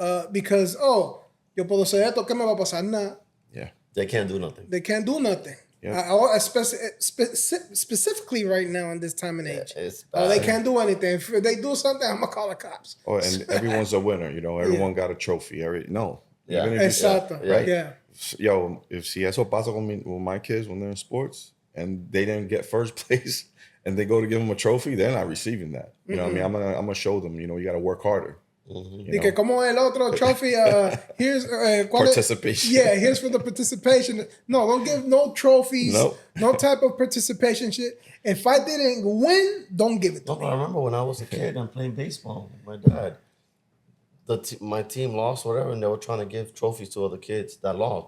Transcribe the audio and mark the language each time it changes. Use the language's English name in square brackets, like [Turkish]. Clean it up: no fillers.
[Spanish] Because, yo puedo hacer esto, ¿qué me va a pasar? Nada. [English] Yeah. They can't do nothing. They can't do nothing. Yeah. Specifically right now in this time and age. Yeah, they can't do anything. If they do something, I'm going to call the cops. Oh, and everyone's a winner, you know. Everyone got a trophy. No. Yeah. Even if [Spanish] Exacto. [English] right? Yeah. yo, if [Spanish] si eso pasa [English] with my kids when they're in sports and they didn't get first place and they go to give them a trophy, they're not receiving that. You know what I mean? I'm gonna show them, you know, you got to work harder. [Spanish] Y que como el otro trophy, here's [English] Participation. Yeah, here's for the participation. No, don't give no trophies, Nope. no type of participation shit. If I didn't win, don't give it to No, me. but I remember when I was a kid and playing baseball with my dad. My team lost, whatever, and they were trying to give trophies to other kids that lost.